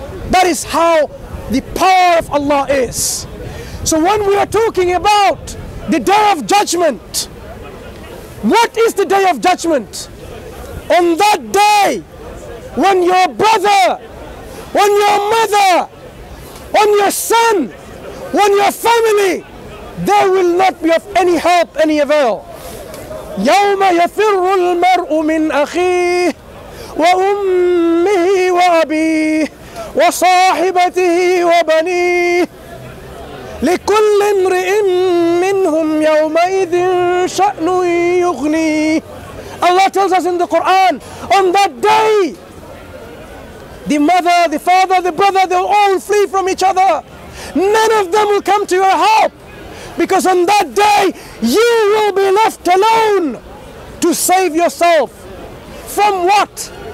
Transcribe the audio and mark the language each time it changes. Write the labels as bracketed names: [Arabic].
[English] That is how the power of Allah is. So when we are talking about the day of judgment, what is the day of judgment? On that day, when your brother, when your mother, when your son, when your family, there will not be of any help, any avail. [Arabic] يوم يفر المرء من أخيه وأمه وأبيه وصاحبته وبنيه لكل امرئ منهم يومئذ شأن يغنيه. [English] Allah tells us in the Quran, on that day, the mother, the father, the brother, they'll all flee from each other. None of them will come to your help, because on that day, you will be left alone to save yourself. From what?